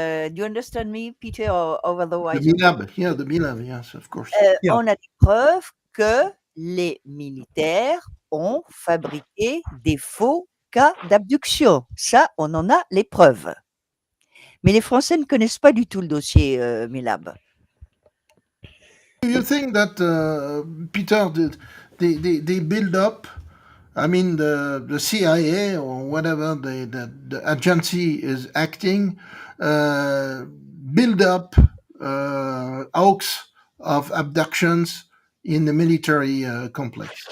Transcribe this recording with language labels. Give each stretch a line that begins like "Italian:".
English: Do you understand me, Peter, or otherwise? The MILAB, yes, of course. Yeah.
French: On a des preuves que les militaires ont fabriqué des faux cas d'abduction. Ça, on en a les preuves. Mais les Français ne connaissent pas du tout le dossier MILAB.
English: Do you think that, Peter, they build up, I mean, the CIA or whatever the agency is acting, build up hoax of abductions in the military complex?